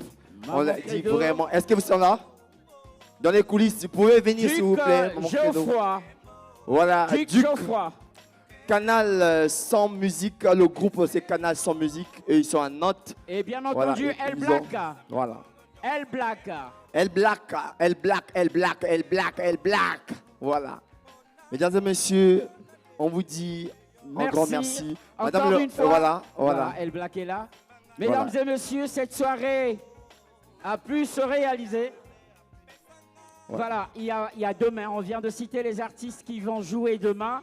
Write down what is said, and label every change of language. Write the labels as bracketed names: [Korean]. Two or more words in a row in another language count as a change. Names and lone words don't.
[French] Maman on l'a dit vraiment. Est-ce que vous êtes là? Dans les coulisses, vous pouvez venir s'il vous plaît. Maman Credo. Voilà, Duc Geoffroy. Canal sans musique. Le groupe c'est Canal sans musique et ils sont à Nantes. Et bien entendu, voilà, El Black. Voilà. El Black. El Black, El Black, El Black, El Black, El Black. Voilà. Mesdames et messieurs, on vous dit un grand merci. Encore une fois. Voilà. El Black est là. Mesdames et messieurs, cette soirée a pu se réaliser. Voilà, il y a demain, on vient de citer les artistes qui vont jouer demain.